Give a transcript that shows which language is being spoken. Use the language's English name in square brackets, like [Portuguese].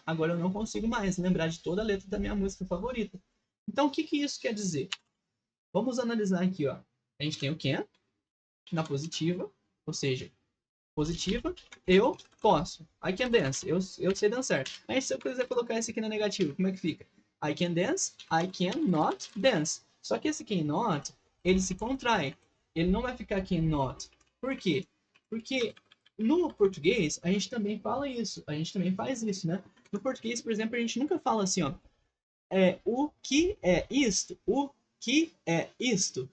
[Portuguese] Agora eu não consigo mais lembrar de toda a letra da minha música favorita. Então, o que que isso quer dizer? Vamos analisar aqui, ó. A gente tem o can na positiva, ou seja, positiva, eu posso. [English] I can dance, [Portuguese] eu sei dançar. Aí se eu quiser colocar esse aqui na negativa, como é que fica? [English] I can dance, I cannot dance. [Portuguese] Só que esse cannot, ele se contrai. Ele não vai ficar cannot. Por quê? Porque no português, a gente também fala isso. A gente também faz isso, né? No português, por exemplo, a gente nunca fala assim, ó. O que é isto? O que é isto?